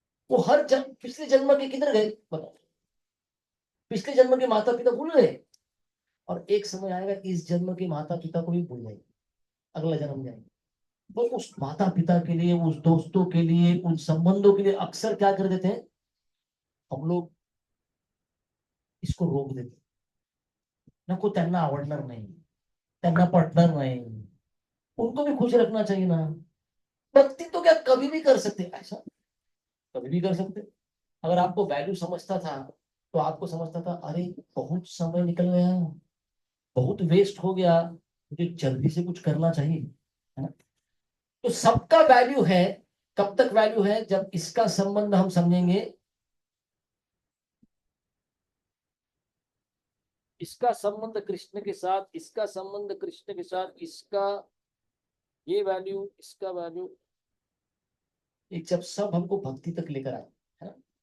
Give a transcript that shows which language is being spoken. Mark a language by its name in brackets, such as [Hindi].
[Hindi] वो हर जन्म, पिछले जन्म के किधर गए बताओ? पिछले जन्म के माता पिता भूल गए, और एक समय आएगा इस जन्म के माता पिता को भी भूल जाएंगे, अगला जन्म जाएंगे। तो उस माता पिता के लिए, उस दोस्तों के लिए, उन संबंधों के लिए अक्सर क्या कर देते हैं हम लोग? इसको रोक देते हैं। [Marathi] नको त्यांना आवडणार नाही, त्यांना पटणार नाही, [Hindi] उनको भी खुश रखना चाहिए ना। भक्ति तो क्या कभी भी कर सकते हैं ऐसा? कभी भी कर सकते। अगर आपको वैल्यू समझता था, तो आपको समझता था अरे बहुत समय निकल गया, बहुत वेस्ट हो गया, मुझे जल्दी से कुछ करना चाहिए, है ना? तो सबका वैल्यू है। कब तक वैल्यू है? जब इसका संबंध हम समझेंगे, इसका संबंध कृष्ण के साथ, इसका संबंध कृष्ण के साथ, इसका ये वैल्यू, इसका वैल्यू, एक जब सब हमको भक्ति तक लेकर आए, है ना?